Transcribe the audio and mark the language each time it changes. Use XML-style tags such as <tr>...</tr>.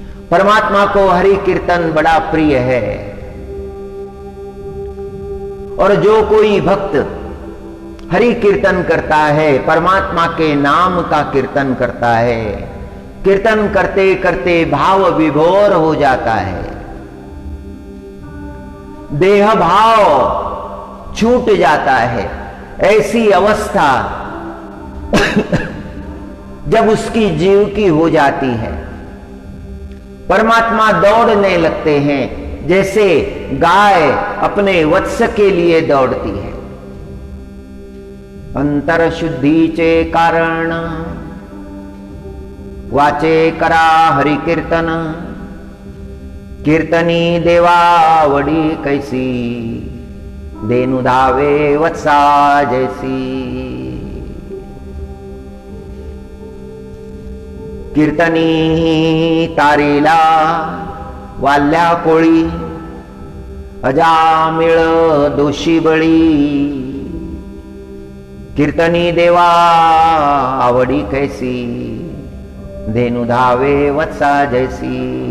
<hi>परमात्मा को हरि कीर्तन बड़ा प्रिय है और जो कोई भक्त हरि कीर्तन करता है, परमात्मा के नाम का कीर्तन करता है, कीर्तन करते करते भाव विभोर हो जाता है, देह भाव छूट जाता है। ऐसी अवस्था जब उसकी जीव की हो जाती है, परमात्मा दौड़ने लगते हैं जैसे गाय अपने वत्स के लिए दौड़ती है।</hi> <mr>अंतर शुद्धि चे कारण वाचे करा हरि कीर्तन। कीर्तनी देवावड़ी कैसी धेनु धावे वत्सा जैसी। कीर्तनी तारीला वाल्या कोळी अजामिळ दोषी बळी। कीर्तनी देवा आवडी कैसी धेनु धावे वत्सा जैसी।</mr>